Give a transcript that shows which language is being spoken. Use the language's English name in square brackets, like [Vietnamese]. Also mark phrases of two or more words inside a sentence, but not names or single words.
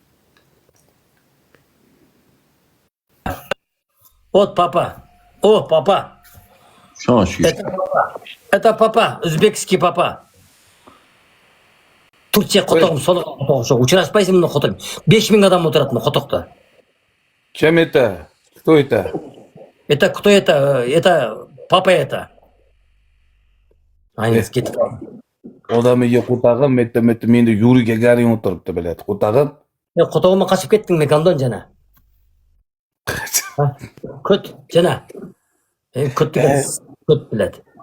[Russian] Вот папа. О, папа. Что еще? Это папа. Узбекский папа. [Uzbek] Turkiya qo'tog'im soliq qo'tog'i shu. Uchrashpaysizmi xotin? 5000 odam o'tiradi qo'toqda. Kim eta? [Russian] Кто это? Это кто это? Это папа это. [Uzbek] Aynisi ketib qoldi. Odamiga qo'tag'im, metta menda Yuri Gagarin o'tiribdi biladi. Qo'tag'im. Qo'tog'imga qochib ketdingmi Gandon jana? Kut jana. Kut biladi.